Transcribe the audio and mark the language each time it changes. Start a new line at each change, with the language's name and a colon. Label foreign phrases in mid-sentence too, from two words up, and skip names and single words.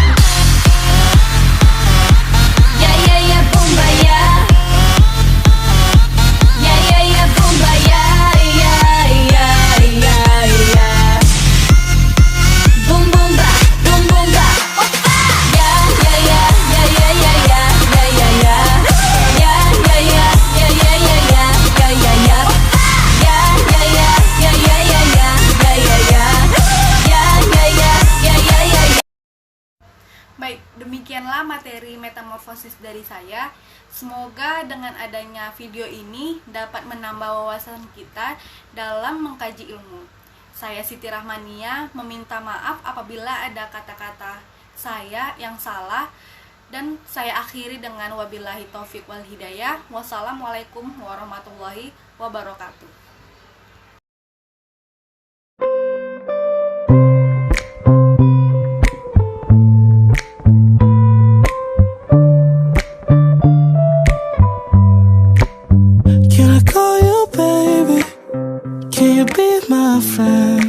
Indonesian: 야야야 붐바야 야야야 붐바야 야야야야 붐붐바 붐붐바 오빠 야야야 야야야야 야야야 야야야 야야야야 야야야 오빠 야야야 야야야야 야야야 야야야 야야야야 Baik, demikianlah materi metamorfosis dari saya. Semoga dengan adanya video ini dapat menambah wawasan kita dalam mengkaji ilmu. Saya Siti Rahmania meminta maaf apabila ada kata-kata saya yang salah, dan saya akhiri dengan
Arabic: وبالله التوفيق والهداية. والسلام عليكم ورحمة الله وبركاته.
English: Can I call you baby? Can you be my friend?